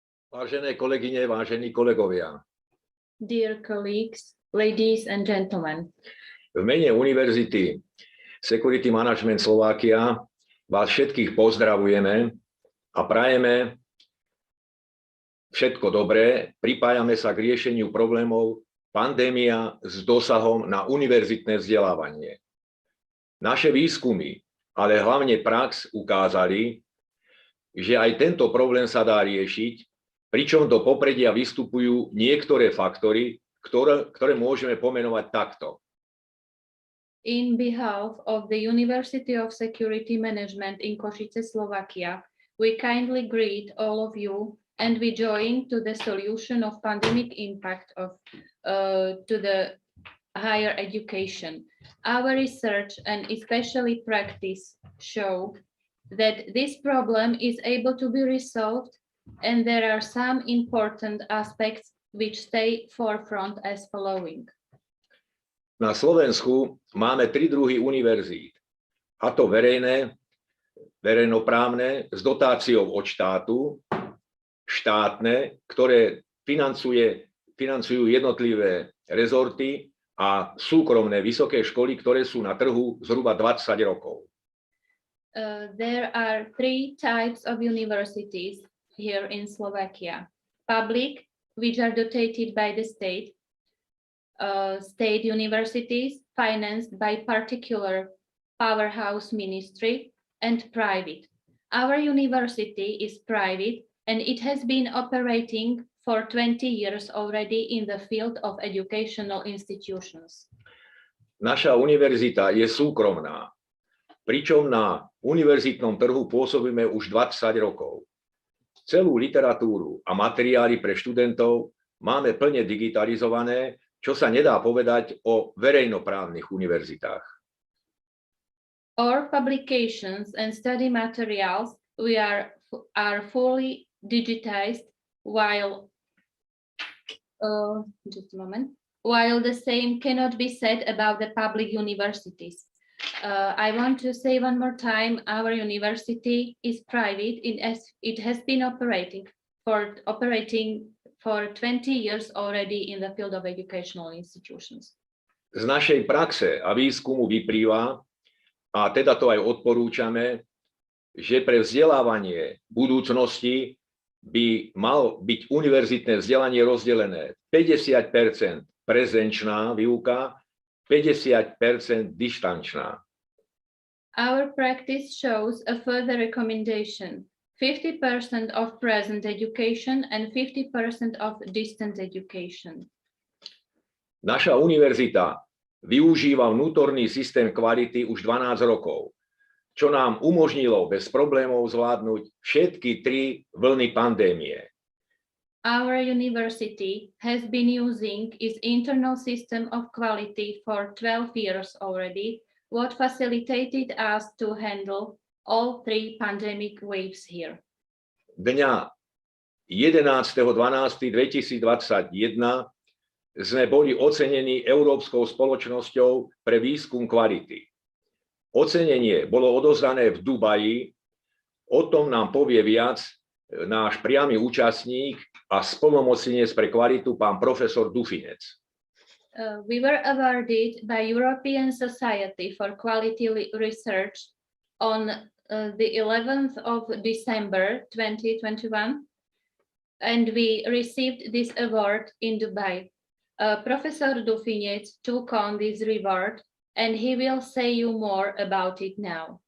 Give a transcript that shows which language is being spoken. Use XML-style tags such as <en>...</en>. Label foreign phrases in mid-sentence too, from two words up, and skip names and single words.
<sk>Vážené kolegyne, vážení kolegovia,</sk> <en>Dear colleagues, ladies and gentlemen,</en> <sk>v mene Univerzity Security Management Slovakia vás všetkých pozdravujeme a prajeme všetko dobré. Pripájame sa k riešeniu problémov pandémia s dosahom na univerzitné vzdelávanie. Naše výskumy, ale hlavne prax ukázali, že aj tento problém sa dá riešiť, pričom do popredia vystupujú niektoré faktory, ktoré môžeme pomenovať takto.</sk> <en>in behalf of the University of Security Management in Košice, Slovakia, we kindly greet all of you and we join to the solution of pandemic impact to the higher education. Our research and especially practice show that this problem is able to be resolved, and there are some important aspects which stay forefront as following.</en> <sk>Na Slovensku máme 3 druhy univerzít, a to verejnoprávne s dotáciou od štátu, štátne, ktoré financujú jednotlivé rezorty, a súkromné vysoké školy, ktoré sú na trhu zhruba 20 rokov.</sk> <en>There are 3 types of universities here in Slovakia. Public, which are dotated by the state, state universities financed by particular powerhouse ministry, and private. Our university is private and it has been operating for 20 years already in the field of educational institutions.</en> <sk>Naša univerzita je súkromná, pričom na univerzitnom trhu pôsobíme už 20 rokov. Celú literatúru a materiály pre študentov máme plne digitalizované, čo sa nedá povedať o verejnoprávnych univerzitách.</sk> <en>Our publications and study materials are fully digitized, while while the same cannot be said about the public universities. I want to say one more time, our university is private. It has been operating for 20 years already in the field of educational institutions.</en> <sk>Z našej praxe a výskumu vyplýva, a teda to aj odporúčame, že pre vzdelávanie budúcnosti by mal byť univerzitné vzdelanie rozdelené 50% prezenčná výuka, 50% dištančná.</sk> <en>Our practice shows a further recommendation: 50% of present education and 50% of distant education.</en> <sk>Naša univerzita využíva vnútorný systém kvality už 12 rokov, čo nám umožnilo bez problémov zvládnuť všetky 3 vlny pandémie.</sk> <en>Our university has been using its internal system of quality for 12 years already, what facilitated us to handle all 3 pandemic waves here.</en> <sk>Dňa 11.12.2021 sme boli ocenení Európskou spoločnosťou pre výskum kvality. Ocenenie bolo odovzdané v Dubaji, o tom nám povie viac náš priamy účastník a splnomocnenec pre kvalitu, pán profesor Dufinec.</sk> <en>We were awarded by European Society for Quality Research on the 11th of December 2021, and we received this award in Dubai. Professor Dufinec took on this reward, and he will say you more about it now.</en>